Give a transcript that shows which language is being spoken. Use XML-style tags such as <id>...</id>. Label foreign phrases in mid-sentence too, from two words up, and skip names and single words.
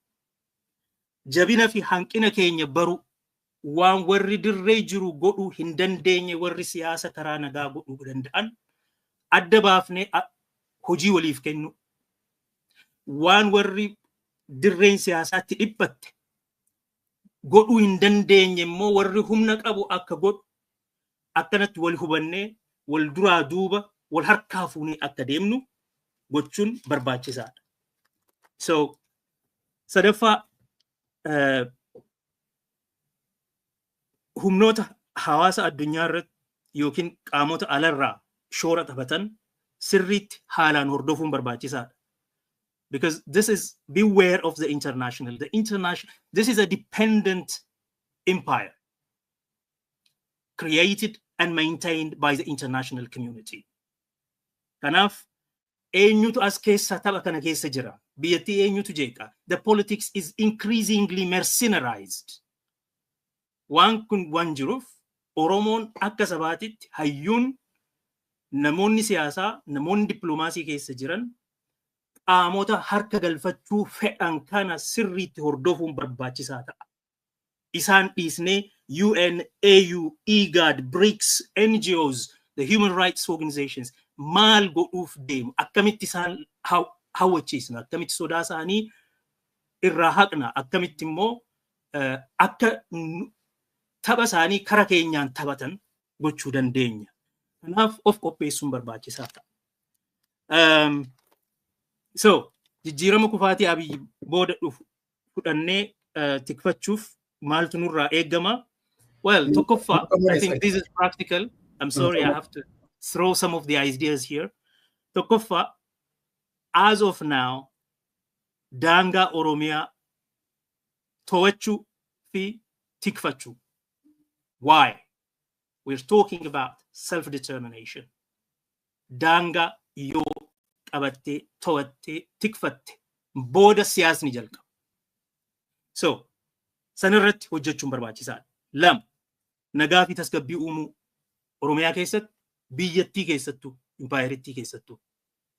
<om>jabina fi hanqina keenya baruu, waan warri dirree jiru godhuu hin dandeenye warri siyaasa karaa nagaa godhuu danda'an adda baafnee hojii waliif kennu, waan warri dirreen siyaasaatti dhiphatte godhuu hin dandeenye immoo warri humna qabu akka godhu akkanatti wal hubannee wal duraa duuba wal harkaa fuunee akka deemnu gochuun barbaachisaadha. So sadaffaa humnoota hawaasa addunyaa irratti yookiin qaamota alarraa shoora taphatan sirriitti haalaan hordofuun barbaachisaadha.</om> <en>Because this is, beware of the international. This is a dependent empire created and maintained by the international community.</en> <om>Kanaaf eenyutu as keessa tapha kana keessa jira? Biyyattii eenyutu jeeqa?</om> <en>The politics is increasingly mercenarized.</en> <om>Waan kun waan jiruuf Oromoon akka sabaatitti hayyuun namoonni siyaasaa, namoonni dippiloomaasii keessa jiran qaamota harka galfachuu fedhan kana sirriitti hordofuun barbaachisaa ta'a. Isaan dhiisnee UN, AU, IGAD,</om> <en>BRICS, NGOs, the human rights organizations</en> <om>maal godhuuf deemu? Akkamitti isaan hawwachiisna? Akkamitti sodaa isaanii irraa haqna? Akkamitti immoo akka tapha isaanii kara keenyaan taphatan gochuu dandeenya? Kanaaf of qopheessuun barbaachisaa ta'a. So, jijjiirama kufaatii Abiyyi booda dhufu fudhannee tikfachuuf maaltu nurraa eegama? Well, tokkoffaa,</om> <en>I think this is practical. I'm sorry, I have to throw some of the ideas here. Tokkoffaa, as of now,</en> <om>daangaa Oromiyaa to'achuu fi tikfachuu.</om> <en>Why? We're talking about self-determination.</en> <om>Daangaa yoo qabattee, to'attee, tikfatte, booda siyaasni jalqaba. So, sanirratti hojjechuun barbaachisaadha. Lama, nagaa fi tasgabbii uumuu Oromiyaa keessatti, biyyattii keessattuu, impaayerittii keessattuu.</om>